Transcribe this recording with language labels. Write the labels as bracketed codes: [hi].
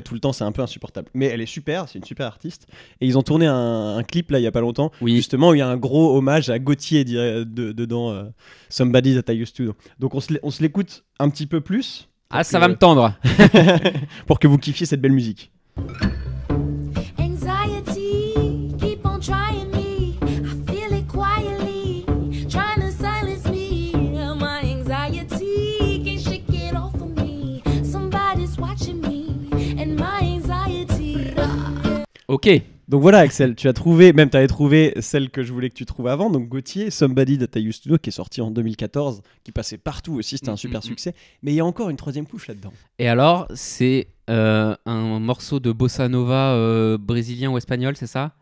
[fr] tout le temps, c'est un peu insupportable. Mais elle est super, c'est une super artiste. Et ils ont tourné un clip là il y a pas longtemps, Oui. justement où il y a un gros hommage à Gauthier dedans, Somebody That I Used To Know. Donc on se l'écoute un petit peu plus. Ah, ça va me tendre. Pour que vous kiffiez cette belle musique. [en] Anxiety, keep on trying me. I feel it quietly, trying to silence me. My anxiety can't shake it off of me. Somebody's watching me, and my anxiety. [fr] Ok. Donc voilà Axel, tu avais trouvé celle que je voulais que tu trouves avant, donc Gauthier, Somebody That I Used To Know, qui est sorti en 2014, qui passait partout aussi, c'était un super succès. Mais il y a encore une troisième couche là-dedans. Et alors, c'est un morceau de bossa nova brésilien ou espagnol, c'est ça?